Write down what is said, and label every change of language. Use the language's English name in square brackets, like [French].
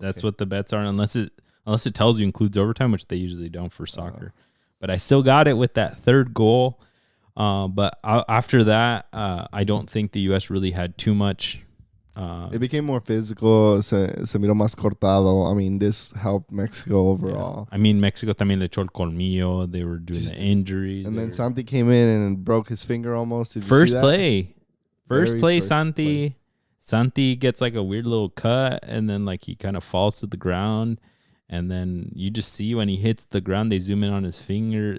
[English] That's what the bets are, unless it tells you includes overtime, which they usually don't for soccer. But I still got it with that third goal. But after that, I don't think the U.S. really had too much. It became more physical. Se miró más cortado. I mean, this helped Mexico overall. [Spanish] Yeah. I mean, Mexico también le echó el colmillo. [English] They were doing the injuries. And then Santi came in and broke his finger almost. First play, Santi. Santi gets like a weird little cut, and then like he kind of falls to the ground. And then you just see when he hits the ground, they zoom in on his finger.